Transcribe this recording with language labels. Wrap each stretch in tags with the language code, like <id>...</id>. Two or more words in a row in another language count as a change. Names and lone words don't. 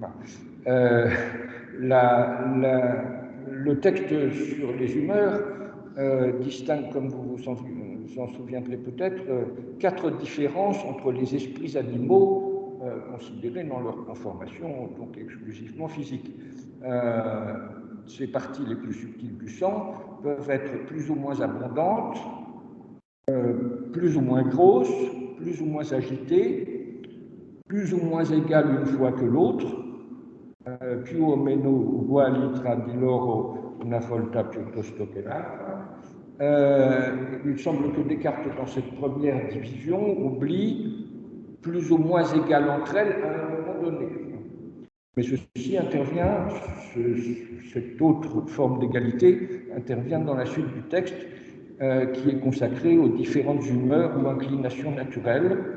<fr>Le texte sur les humeurs distingue, comme vous vous en souviendrez peut-être, 4 différences entre les esprits animaux considérés dans leur conformation, donc exclusivement physique. Ces parties les plus subtiles du sang peuvent être plus ou moins abondantes, plus ou moins grosses, plus ou moins agitées, plus ou moins égales une fois que l'autre,</fr> <it>più o meno uguali tra di loro una volta piuttosto che l'altra.</it> <fr>Il semble que Descartes, dans cette première division, oublie plus ou moins égales entre elles à un moment donné. Mais ceci intervient, cette autre forme d'égalité intervient dans la suite du texte, qui est consacré aux différentes humeurs ou inclinations naturelles,</fr>